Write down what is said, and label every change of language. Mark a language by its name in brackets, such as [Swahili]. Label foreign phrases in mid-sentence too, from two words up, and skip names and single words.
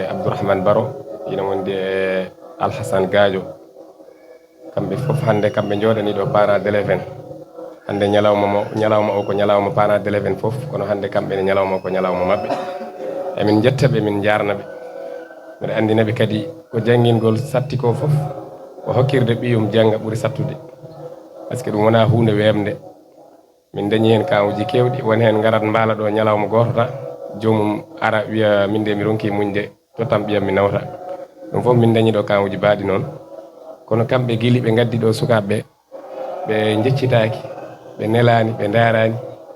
[Fula] Abdourahmane Baro ina wondi e Alhassane Gadio kamɓe fof hande kamɓe jooɗani ɗo [French] parents d'élèves [Fula] hande ñalawma o ko ñalawma [French] parents d'élèves [Fula] fof kono hande kamɓe ne ñalawma o ko ñalawma mabɓe emin jettaɓe min jarnaɓe mbiɗa andinaɓe kadi ko janngingol satti ko fof ko hokkirde ɓiyum janga ɓuuri sattude [French] par ce que [Fula] ɗum wona hunde wemde min dañi hen kawuji kewɗi woni hen garat mbala ɗo ñalawma goto ta jomum ara wiya min de mi ronki muñde tottam ɓiyam mi nawta ɗum fof min dañi ɗo kawuji baɗi noon kono kamɓe guili ɓe gaddi ɗo sukaɓeɓe ɓe jeccitaki ɓe nelani ɓe darani